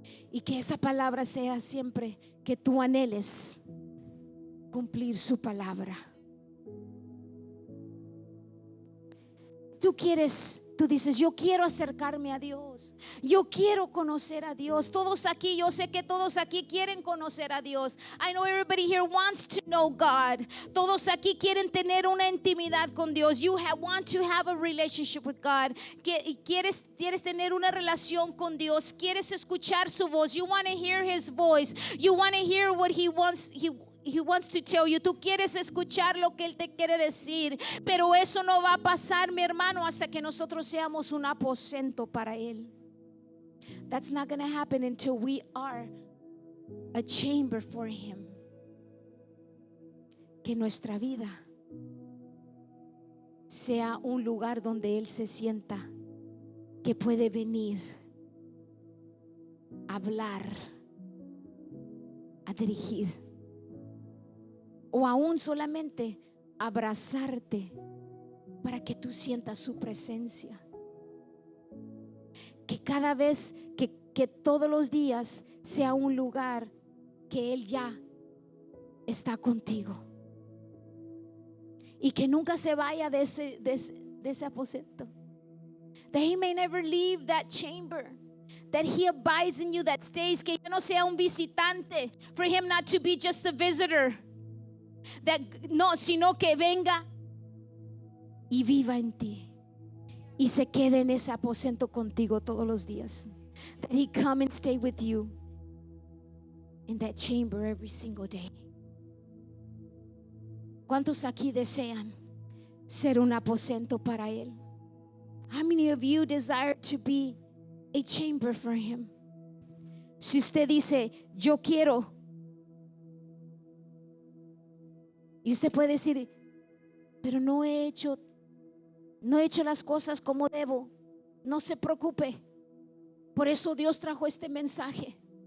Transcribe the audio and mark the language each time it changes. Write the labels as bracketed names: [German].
[Spanish] Y que esa palabra sea siempre que tú anheles cumplir su palabra. Tú dices, yo quiero acercarme a Dios, yo quiero conocer a Dios. Todos aquí, yo sé que todos aquí quieren conocer a Dios. [English] I know everybody here wants to know God. [Spanish] Todos aquí quieren tener una intimidad con Dios. [English] You want to have a relationship with God. [Spanish] Quieres tener una relación con Dios. Quieres escuchar su voz. [English] You want to hear His voice. You want to hear what He wants to tell you. [Spanish] Tú quieres escuchar lo que Él te quiere decir, pero eso no va a pasar, mi hermano, hasta que nosotros seamos un aposento para Él. [English] That's not going to happen until we are a chamber for Him. [Spanish] Que nuestra vida sea un lugar donde Él se sienta, que puede venir a hablar, a dirigir, o aún solamente abrazarte para que tú sientas su presencia. Que cada vez, que todos los días sea un lugar que Él ya está contigo. Y que nunca se vaya de ese aposento. [English] That He may never leave that chamber. That He abides in you, that stays. [Spanish] Que ya no sea un visitante. [English] For Him not to be just a visitor. [Spanish] No, sino que venga y viva en ti y se quede en ese aposento contigo todos los días. [English] That He come and stay with you in that chamber every single day. [Spanish] ¿Cuántos aquí desean ser un aposento para Él? [English] How many of you desire to be a chamber for Him? [Spanish] Si usted dice, yo quiero, y usted puede decir, pero no he hecho las cosas como debo. No se preocupe. Por eso Dios trajo este mensaje.